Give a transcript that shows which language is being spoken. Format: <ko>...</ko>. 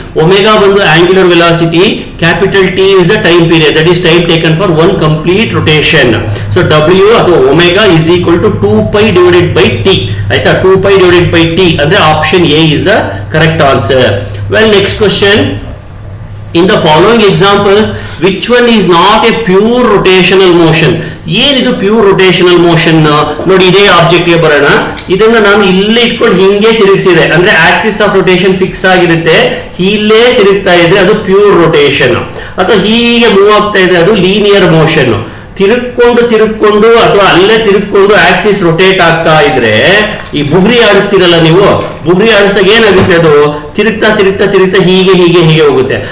<en>Omega ಬಂದು angular velocity, capital T is the time period, that is time taken for 1 complete rotation. So W ಅಥವಾ omega is equal to 2π divided by T, ಆಯ್ತಾ. 2π divided by T ಅಂದ್ರೆ option A is the correct answer. Well, next question. In the following examples, which one is not a pure rotational motion?</en> <kn>ಏನಿದು pure rotational motion? ನೋಡಿ, ಇದೇ object ಗೆ ಬರೋಣ. ಇದನ್ನ ನಾನು ಇಲ್ಲೇ ಇಟ್ಕೊಂಡು ಹಿಂಗೆ ತಿರುಗಿಸಿದೆ ಅಂದ್ರೆ ಆಕ್ಸಿಸ್ ಆಫ್ ರೊಟೇಷನ್ ಫಿಕ್ಸ್ ಆಗಿರುತ್ತೆ, ಇಲ್ಲೇ ತಿರುಗ್ತಾ ಇದೆ, ಅದು ಪ್ಯೂರ್ ರೊಟೇಷನ್. ಅಥವಾ ಹೀಗೆ ಮೂವ್ ಆಗ್ತಾ ಇದೆ, ಅದು ಲೀನಿಯರ್ ಮೋಷನ್. ತಿರುಗ್ಕೊಂಡು ಅಥವಾ ಅಲ್ಲೇ ತಿರುಗ್ಕೊಂಡು ಆಕ್ಸಿಸ್ ರೊಟೇಟ್ ಆಗ್ತಾ ಇದ್ರೆ, ಈ ಬುಗ್ರಿ ಆಡಿಸ್ತಿರಲ್ಲ ನೀವು, ಬುಗ್ರಿ ಆಡಿಸಿದಾಗ ಏನಾಗುತ್ತೆ, ಅದು ತಿರುಗ್ತಾ ತಿರುಗ್ತಾ ತಿರುಗ್ತಾ ಹೀಗೆ ಹೀಗೆ ಹೀಗೆ ಹೋಗುತ್ತೆ.</kn>